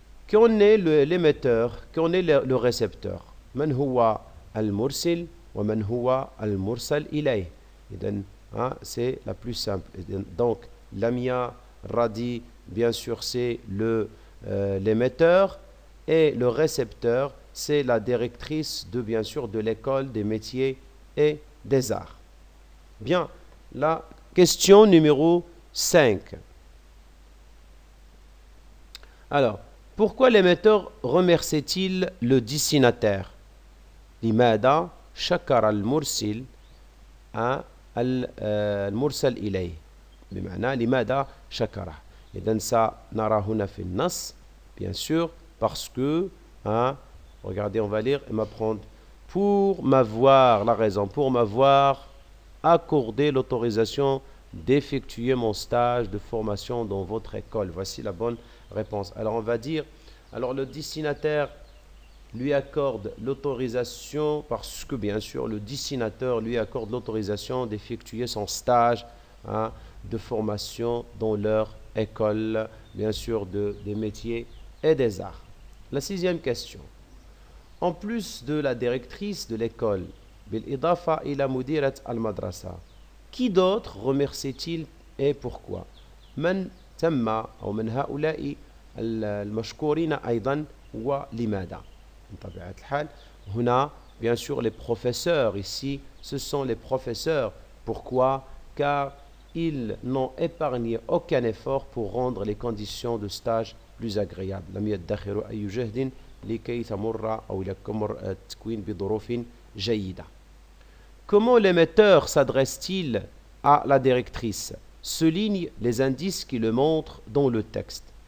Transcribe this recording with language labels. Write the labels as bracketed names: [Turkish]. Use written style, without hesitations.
[French] Qu'on est l'émetteur, qu'on est le récepteur. [Arabic] من هو المرسل ومن هو المرسل إليه. إذن [French] c'est la plus simple. Donc Lamia Radi, bien sûr, c'est l'émetteur et le récepteur, c'est la directrice de, bien sûr, de l'école des métiers et des arts. Bien, la question numéro 5. Alors, pourquoi l'émetteur remercie-t-il le destinataire? [Arabic] لماذا شكر المرسل المرسل إليه؟ بمعنى لماذا شكره. إذن سنرى هنا في النص [French] bien sûr parce que regardez, on va lire et m'apprendre pour m'avoir la raison, pour m'avoir accordé l'autorisation d'effectuer mon stage de formation dans votre école. Voici la bonne réponse. Alors on va dire, alors le destinataire lui accorde l'autorisation parce que bien sûr le destinateur lui accorde l'autorisation d'effectuer son stage de formation dans leur école, bien sûr des métiers et des arts. La sixième question. En plus de la directrice de l'école, [Arabic] بالإضافة إلى مديرة المدرسة, [French] qui d'autre remercie-t-il et pourquoi? [Arabic] من تم أو من هؤلاء المشكورين أيضا ولماذا؟ بطبيعة الحال هنا [French] bien sûr les professeurs [Arabic] ici, ce sont les professeurs. [French] Pourquoi? Car ils n'ont épargné aucun effort pour rendre les conditions de stage plus agréables. [Arabic] لم يدخروا أي جهد لكي تمر أو لتمر التكوين بظروف جيدة. [French] Comment l'émetteur s'adresse-t-il à la directrice? Souligne les indices qui le montrent dans le texte.